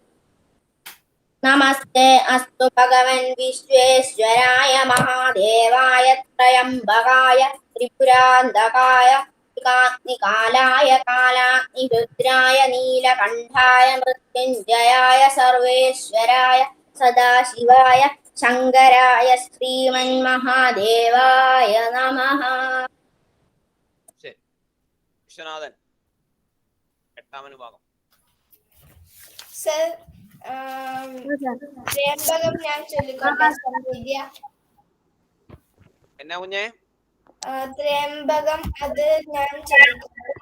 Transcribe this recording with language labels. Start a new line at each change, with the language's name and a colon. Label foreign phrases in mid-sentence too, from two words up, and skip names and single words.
Sanskrit: नमस्ते अस्तु भगवन् विश्वेश्वराय महादेवाय त्रयम्बकाय त्रिपुरान्तकाय निकालाय कालाग्निरुद्राय नीलकण्ठाय मृत्युञ्जयाय सर्वेश्वराय सदाशिवाय शङ्कराय श्रीमन्महादेवाय नमः.
Malayalam: ശരി. വിശ്വനാഥൻ, എട്ടാമനുഭാഗം. സർ, ത്രയംബകം ഞാൻ ചൊല്ലിക്കോട്ടെ? സംവേദ്യ എന്നാ കുഞ്ഞേ? ത്രയംബകം അത് ഞാൻ ചൊല്ലിക്കോട്ടെ?